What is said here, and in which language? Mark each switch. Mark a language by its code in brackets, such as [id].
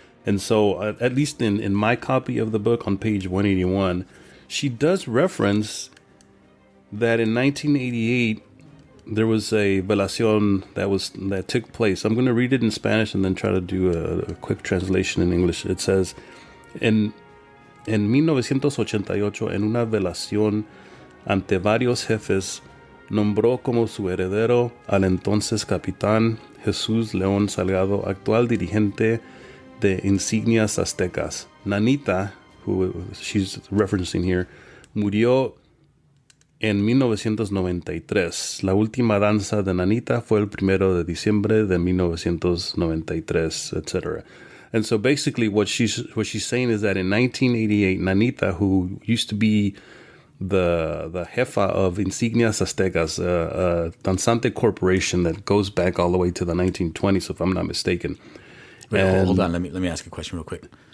[en] And so, at least in my copy of the book on page 181, she does reference that in 1988, there was a velación that took place. I'm going to read it in Spanish and then try to do a quick translation in English. It says, [es] en 1988, en una velación ante varios jefes, nombró como su heredero al entonces capitán Jesús León Salgado, actual dirigente de insignias aztecas. [en] Nanita, who she's referencing here, [es] murió en 1993. La última danza de Nanita fue el 1 de diciembre de 1993, etc. [en] And so basically what she's saying is that in 1988, Nanita, who used to be the jefa of Insignias Aztecas, a danzante corporation that goes back all the way to the 1920s, if I'm not mistaken. Wait, hold on, let me ask you a question real quick.